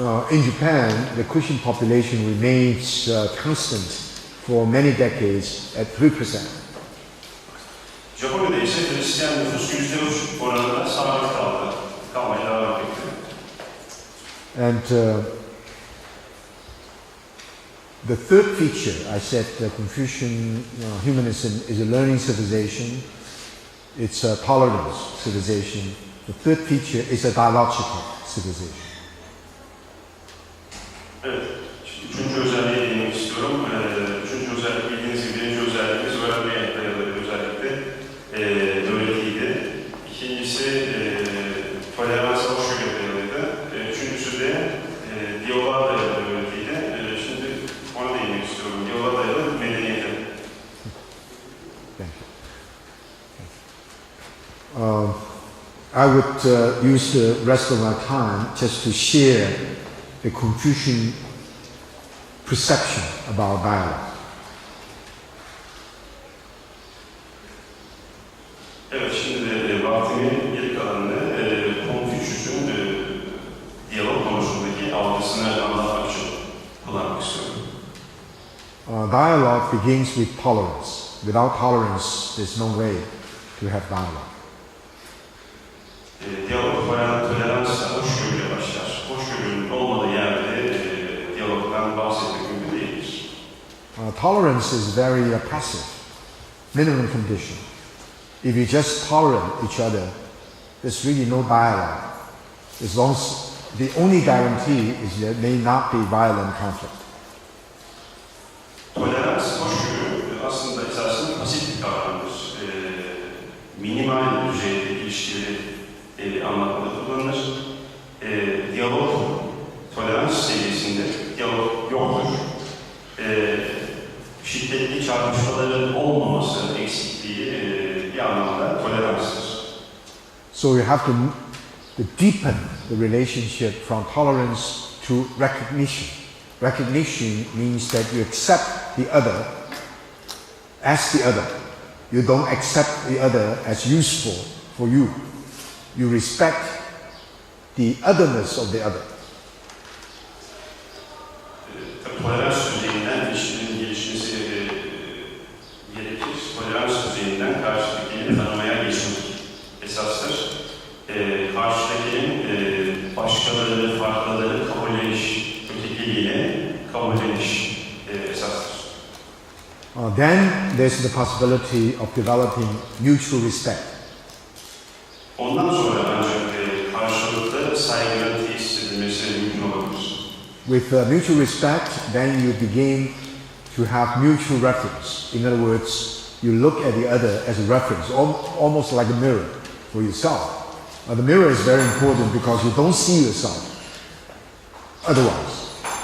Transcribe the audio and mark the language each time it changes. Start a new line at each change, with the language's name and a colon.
English: In Japan, the Christian population remains constant for many decades at 3%.
Turkish: Japonya'da ise Hristiyan nüfusu %3 oranında sabit kalmaya devam etmekte.
English: And the third feature, I said Confucian humanism is a learning civilization. It's a tolerance civilization. The third feature is a dialogical civilization.
Turkish: Evet, üçüncü özelliğe değinmek istiyorum. Üçüncü özellik bildiğiniz gibi birinci özelliğimiz öğrenmeye dayalı bir özellikti. Öğretiydi. İkincisi toleransa hoşgörüye dayalıydı. Üçüncüsü de diyaloğa dayalı bir öğretiydi. Şimdi ona değinmek istiyorum. Diyaloğa dayalı medeniyete.
English: I would use the rest of my time just to share the Confucian perception about dialogue.
Turkish: Evet, şimdi de vaktimin geri kalanını Confucius'un diyalog konusundaki algısını anlatmak için kullanmak istiyorum.
English: Dialogue begins with tolerance. Without tolerance, there's no way to have dialogue.
Turkish: Diyalog toleransla hoşgörüyle başlar. Hoşgörünün olmadığı yerde diyalogdan bahsetmek mümkün değildir.
English: Tolerance is very passive, minimum condition. If you just tolerate each other, there's really no dialogue. As long as the only guarantee is there may not be violent conflict.
Turkish: Tolerans, hoşgörü aslında esasında pasif bir kavramdır. Minimal düzeyde ilişkileri anlatmada kullanılır. Diyalog, tolerans seviyesinde diyalog yoktur. Şiddetli çarpışmaların olmaması eksikliği bir anlamda toleranstır.
English: So you have to deepen the relationship from tolerance to recognition. Recognition means that you accept the other as the other. You don't accept the other as useful for you. You respect the otherness of the other.
Turkish: Tolerans düzeyinden ilişkinin gelişmesi gerekir. Tolerans düzeyinden karşıdakini tanımaya geçmek esastır. Karşıdakinin başkalarını, farklıları kabulleniş, ötekiliğine kabulleniş esastır.
English: Then there's the possibility of developing mutual respect.
Turkish: Ondan sonra ancak karşılıklı saygının tesis edilmesi mümkün olabilir.
English: With mutual respect, then you begin to have mutual reference. In other words, you look at the other as a reference, almost like a mirror for yourself. The mirror is very important because you don't see yourself otherwise.